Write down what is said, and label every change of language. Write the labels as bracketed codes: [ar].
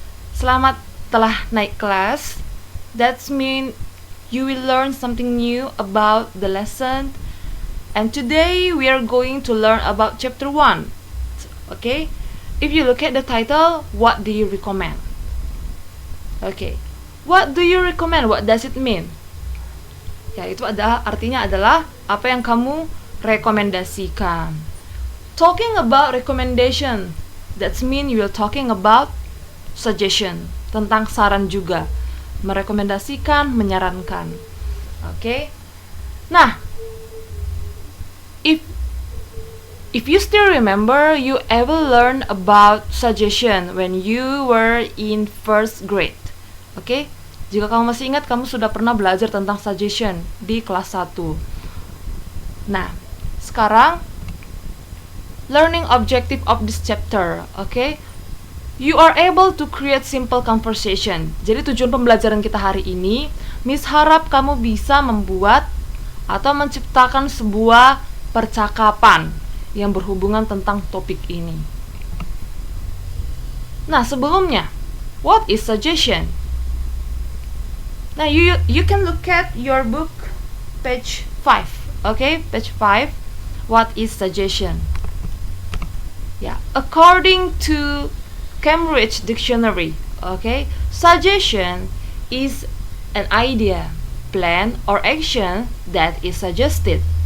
[id] Selamat telah naik kelas. [en] That means you will learn something new about the lesson. And today we are going to learn about chapter 1. Okay? If you look at the title, what do you recommend? Okay. What do you recommend? What does it mean? [id] Ya, itu artinya adalah apa yang kamu rekomendasikan. [en] Talking about recommendation, that mean you are talking about suggestion, [id] tentang saran juga. Merekomendasikan, menyarankan. Okay? [en] Nah, if you still remember, you ever learn about suggestion when you were in first grade. [id] Oke, jika kamu masih ingat, kamu sudah pernah belajar tentang suggestion di kelas 1. [en] Nah, sekarang learning objective of this chapter, oke? You are able to create simple conversation. [id] Jadi tujuan pembelajaran kita hari ini, Miss harap kamu bisa membuat atau menciptakan sebuah percakapan yang berhubungan tentang topik ini. [en] Nah, sebelumnya, what is suggestion? Now you can look at your book page 5. Okay, page 5. What is suggestion? Yeah, according to Cambridge Dictionary, okay, suggestion is an idea, plan or action that is suggested.